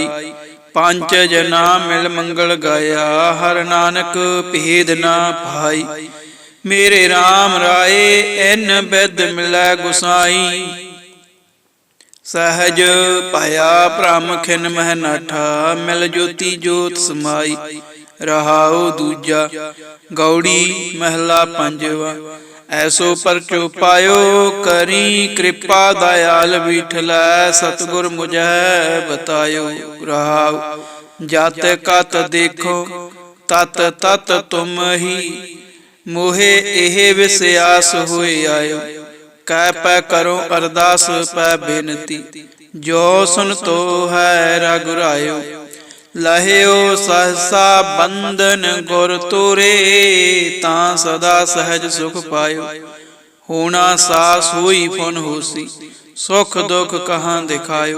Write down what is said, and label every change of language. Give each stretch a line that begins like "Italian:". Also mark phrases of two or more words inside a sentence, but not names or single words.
Punjabi: ਪਾਂਚ ਜਨਾ ਮਿਲ ਮੰਗਲ ਗਾਇਆ ਹਰ ਨਾਨਕ ਭੇਦ ਨਾ ਭਾਈ। ਮੇਰੇ ਰਾਮ ਰਾਏ ਇਨ ਬਿਦ ਮਿਲੈ ਗੁਸਾਈ। ਸਹਜ ਪਾਇਆ ਭ੍ਰਮ ਖਿਨ ਮਹ ਨਾਠਾ ਮਿਲ ਜੋਤਿ ਜੋਤ ਸਮਾਈ। ਰਹਾਓ ਦੂਜਾ। ਗਉੜੀ ਮਹਲਾ ਪੰਜਵਾ। ਐਸੋ ਪਰਚੋ ਪਾਇਓ ਕਰੀ ਕ੍ਰਿਪਾ ਦਇਆਲ ਵਿਠਲੈ। ਸਤਗੁਰ ਮੁਝੇ ਬਤਾਇਓ ਰਹਾਉ ਜਾਤ ਕਤ ਦੇਖੋ ਤਤ ਤਤ ਤੁਮ ਹੀ। ਮੋਹੇ ਏਹ ਵਿਸ਼ਵਾਸ ਹੋਏ ਆਇਓ ਕਹ ਪੈ ਕਰੋ ਅਰਦਾਸ ਪੈ ਬੇਨਤੀ। ਜੋ ਸੁਨ ਤੋ ਹੈ ਰਘੁਰਾਇਓ। ਲਹਿਓ ਸਹਸਾ ਬੰਧਨ ਗੁਰ ਤੋਰੇ, ਤਾਂ ਸਦਾ ਸਹਿਜ ਸੁਖ ਪਾਇਓ। ਹੋਣਾ ਸਾ ਸੋਈ ਫੁਨ ਹੋਸੀ, ਸੁਖ ਦੁਖ ਕਹਾਂ ਦਿਖਾਇਓ।